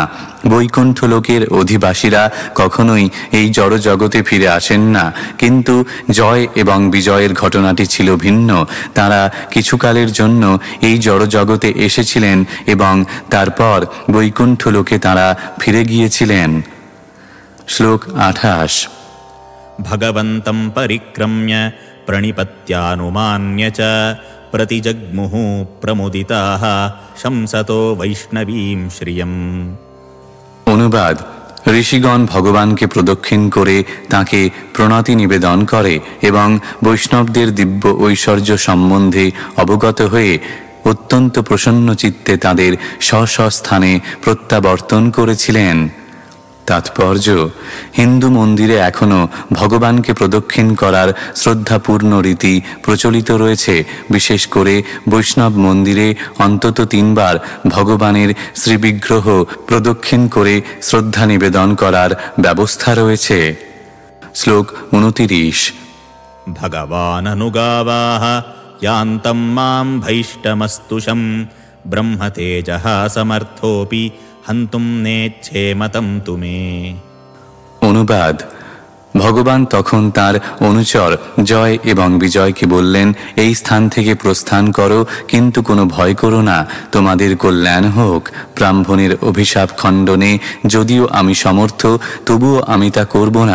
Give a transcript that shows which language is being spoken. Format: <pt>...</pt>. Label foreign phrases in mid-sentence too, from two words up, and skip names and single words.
<bn>বৈকুণ্ঠ লোকের অধিবাসীরা কখনোই এই জড়জগতে ফিরে আসেন না, কিন্তু জয় এবং বিজয়ের ঘটনাটি ছিল ভিন্ন। তারা কিছুকালের জন্য এই জড়জগতে এসেছিলেন এবং তারপর বৈকুণ্ঠ লোকে তারা ফিরে গিয়েছিলেন। শ্লোক 28।</bn> <sa>भगवन्तं परिक्रम्य प्रणिपत्यानुमान्य च प्रतिजग्मुः प्रमुदिताः शंसतो वैष्णवीं श्रियम्।</sa> <bn>অনুবাদ: ঋষিগণ ভগবানকে প্রদক্ষিণ করে তাঁকে প্রণতি নিবেদন করে এবং বৈষ্ণবদের দিব্য ঐশ্বর্য সম্বন্ধে অবগত হয়ে অত্যন্ত প্রসন্ন চিত্তে তাঁদের স্ব স্থানে প্রত্যাবর্তন করেছিলেন। তাৎপর্য: হিন্দু মন্দিরে এখনও ভগবানকে প্রদক্ষিণ করার শ্রদ্ধাপূর্ণ রীতি প্রচলিত রয়েছে। বিশেষ করে বৈষ্ণব মন্দিরে অন্তত 3 বার ভগবানের শ্রীবিগ্রহ প্রদক্ষিণ করে শ্রদ্ধা নিবেদন করার ব্যবস্থা রয়েছে। শ্লোক 29।</bn> <sa>भगवाननुगावाः यान्तं मां भैष्टमस्तुषं ब्रह्मतेजः समर्थोऽपि हन्तुं नेच्छेमतं तुमे।</sa> <bn>অনুবাদ: ভগবান তখন তার অনুচর জয় এবং বিজয়কে বললেন, এই স্থান থেকে প্রস্থান করো, কিন্তু কোনো ভয় করো না, তোমাদের কল্যাণ হোক। ব্রাহ্মণের অভিশাপ খণ্ডনে যদিও আমি সমর্থ, তবুও আমি তা করব না।</bn>